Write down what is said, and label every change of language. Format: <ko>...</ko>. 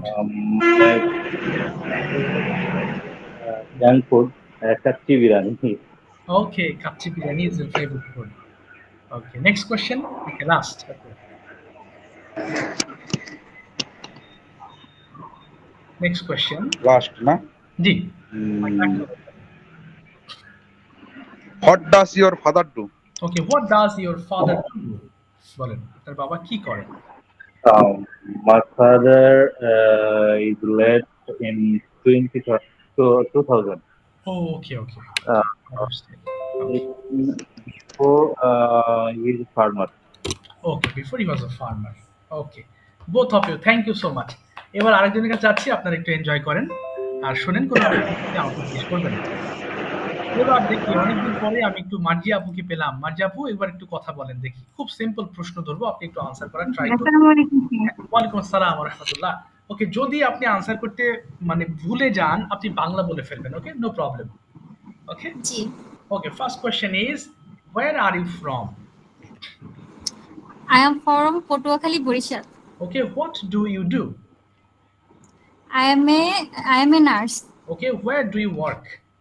<en>My favorite junk food, kacchi biryani. Okay, kacchi biryani is your favourite food. Okay, next question. Okay, last. Okay, next question.</en> <bn>Last না? জি।</bn> <en>What does your father do? Okay, what does your father do?</en> <bn>বলেন, আপনার বাবা কি করেন?</bn> <en>My father is late in 2000. Okay, okay, Uh, understand. Okay, Before he is a farmer. Okay, before he was a farmer. Okay, both of you, thank you so much.</en> <bn>এবার আরেকজনের কাছে যাচ্ছি, আপনারা একটু এনজয় করেন আর শোনেন, কোনো আমাকে জিজ্ঞেস করবেন না। এবার দেখি, অনেকদিন পরে আমি একটু মার্জি আপুকে পেলাম। মার্জি আপু, এবার একটু কথা বলেন দেখি। খুব সিম্পল প্রশ্ন ধরবো, আপনি একটু আনসার করার ট্রাই করুন। আসসালামু আলাইকুম স্যার। হ্যাঁ, ওয়ালাইকুম আসসালাম ওয়া রাহমাতুল্লাহ। ওকে, যদি আপনি আনসার করতে মানে ভুলে যান, আপনি বাংলা বলে ফেলবেন।</bn> <en>Okay, no problem. Okay,</en> <bn>G,</bn> <en>Okay. First question is, where are you from? I am from Patuakhali, Borishal. Okay, what do you do? I am a nurse. Okay, where do you work?</en>